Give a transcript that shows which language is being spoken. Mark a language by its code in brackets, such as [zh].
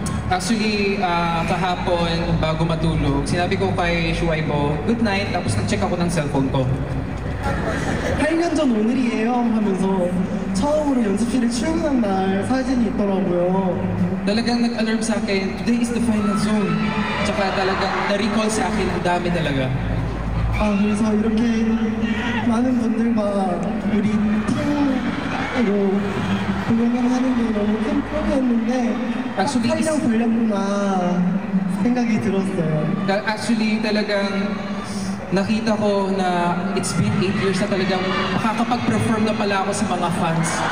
[tl] Actually, kahapon, bago matulog, sinabi ko kay Shuaibo, [en] good night, [tl] tapos nag-check ako ng cellphone ko. [ko] 8년 전 오늘이에요 하면서 처음으로 연습실에 출근한 날 사진이 있더라고요. [tl] Talagang nag-alarm sa akin, [en] today is the final zone. [tl] Tsaka talagang na-recall sa akin, ang dami talaga. [ko] 아 그래서 이렇게 많은 분들과 우리 팀으로 공연을 하는 게 너무 큰 꿈이었는데 딱 [en] Actually, [ko] 8년 걸렸구나 생각이 들었어요. [tl] Actually, talagang nakita ko na [en] it's been 8 years [tl] na talagang makakapag-perform na pala ako sa mga fans.